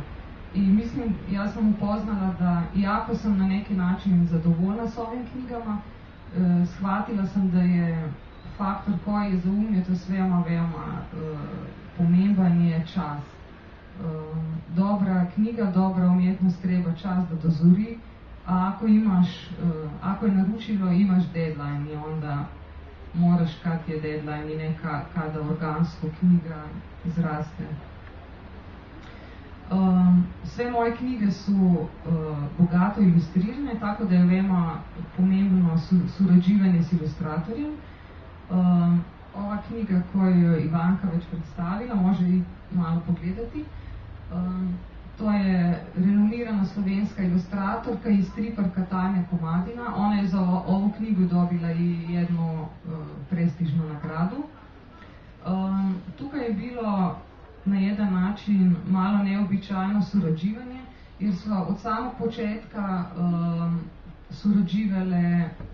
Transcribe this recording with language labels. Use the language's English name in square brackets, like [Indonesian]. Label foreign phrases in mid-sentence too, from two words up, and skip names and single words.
[Croatian] I mislim, ja sam upoznala da, iako sam na neki način zadovoljna s ovim knjigama, shvatila sam da je faktor koji je za umjetnost veoma [Slovenian] pomemban je čas. [Croatian] Dobra knjiga, dobra umjetnost treba čas da dozori, a ako je naručilo, imaš deadline i onda moraš kad je deadline i ne kada organsko knjiga izraste. [Slovenian] Vse moje knjige so bogato ilustrirane, tako da je vema pomembno surađivanje s ilustratorjem. [Croatian] Ova knjiga, [Slovenian] ko je Ivanka več predstavila, [Croatian] može i malo pogledati. To je renomirana slovenska ilustratorka i striparka Tanja Komadina. Ona je za ovu knjigu dobila i jednu prestižnu nagradu. [Slovenian] Tukaj je bilo [Croatian] na jedan način malo neobičajno surađivanje, [Slovenian] jer so [Croatian] od samog početka surađivale.